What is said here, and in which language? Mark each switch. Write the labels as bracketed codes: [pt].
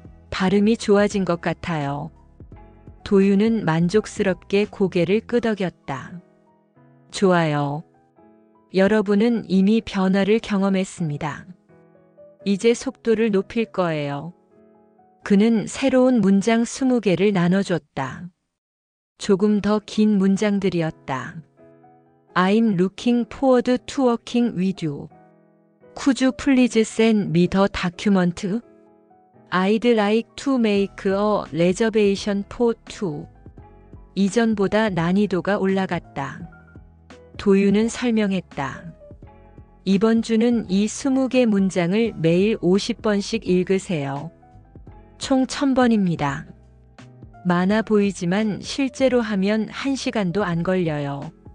[ko] 발음이 좋아진 것 같아요. 도윤은 만족스럽게 고개를 끄덕였다. 좋아요. 여러분은 이미 변화를 경험했습니다. 이제 속도를 높일 거예요. 그는 새로운 문장 20개를 나눠줬다. 조금 더 긴 문장들이었다. [en] I'm looking forward to working with you. Could you please send me the document? I'd like to make a reservation for two. [ko] 이전보다 난이도가 올라갔다. 도윤은 설명했다. 이번 주는 이 20개 문장을 매일 50번씩 읽으세요. 총 1000번입니다. 많아 보이지만 실제로 하면 1시간도 안 걸려요.